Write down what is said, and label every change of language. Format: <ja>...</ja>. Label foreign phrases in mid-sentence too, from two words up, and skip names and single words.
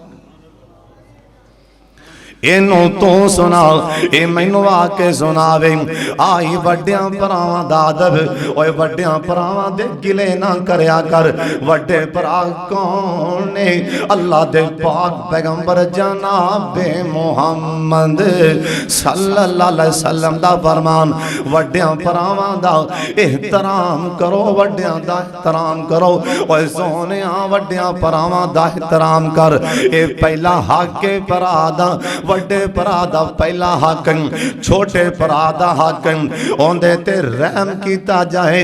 <pa>ਇਹਨੂੰ ਤੂੰ ਸੁਣਾ ਏ ਮੈਨੂੰ ਆ ਕੇ ਸੁਣਾਵੇ। ਆਈ ਵੱਡਿਆਂ ਭਰਾਵਾਂ ਦਾ ਅਦਬ। ਓਏ ਵੱਡਿਆਂ ਭਰਾਵਾਂ ਦੇ ਗਿਲੇ ਨਾ ਕਰਿਆ ਕਰ। ਵੱਡੇ ਭਰਾ ਕੌਣ ਨੇ? ਅੱਲਾਹ ਦੇ ਪਾਕ ਪੈਗ਼ੰਬਰ ਜਨਾਬ ਮੁਹੰਮਦ</pa> <ar>صلى الله عليه وسلم</ar> <pa>ਦਾ ਫ਼ਰਮਾਨ ਵੱਡਿਆਂ ਭਰਾਵਾਂ ਦਾ ਅਹਿਤਰਾਮ ਕਰੋ, ਵੱਡਿਆਂ ਦਾ ਅਹਿਤਰਾਮ ਕਰੋ। ਓਏ ਸੋਹਣਿਆ ਵੱਡਿਆਂ ਭਰਾਵਾਂ ਦਾ ਅਹਿਤਰਾਮ ਕਰ। ਏ ਪਹਿਲਾ ਹੱਕ ਕੇ ਭਰਾ ਦਾ, ਵੱਡੇ ਭਰਾ ਦਾ ਪਹਿਲਾ ਹੱਕ, ਛੋਟੇ ਭਰਾ ਦਾ ਹੱਕ ਓਹਦੇ ਤੇ ਰਹਿਮ ਕੀਤਾ ਜਾਏ।</pa>